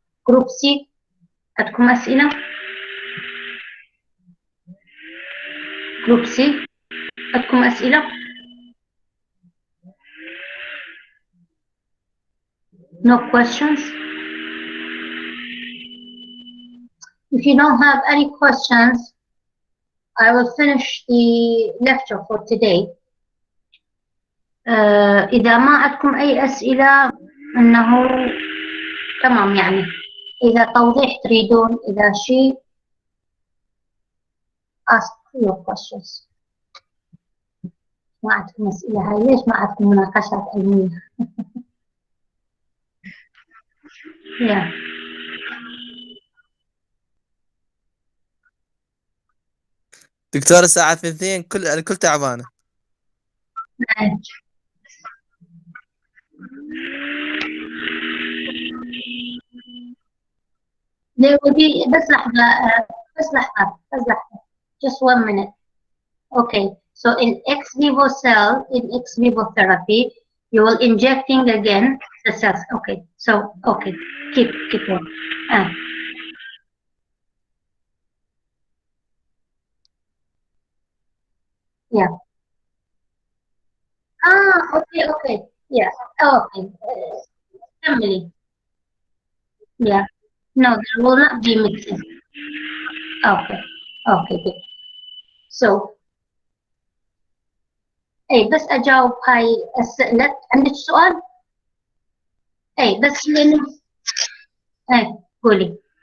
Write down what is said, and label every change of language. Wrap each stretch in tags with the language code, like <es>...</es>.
<ar>جروب C عندكم أسئلة؟ جروب C عندكم أسئلة؟</ar> <en>No questions? If you don't have any questions, I will finish the lecture for today.</en> <ar>إذا ما عندكم أي أسئلة أنه تمام، يعني إذا توضيح تريدون، إذا شيء</ar> <en>ask your questions.</en> <ar>ما عندكم أسئلة، هاي ليش ما عندكم مناقشات علمية؟ yeah. دكتور الساعة 2 الكل تعبانة. بس لحظة</ar> <en>just 1 minute. Okay, so in ex vivo cell, in ex vivo therapy, you will injecting again the cells. Okay, so okay, keep going. Yeah. Okay. Yeah. Okay. Family. Yeah. No, there will not be mixing. Okay. Okay, good.</en> <ar>So, بس أجاوب هاي السؤال. عندك سؤال؟ بس لأنه قولي.</ar>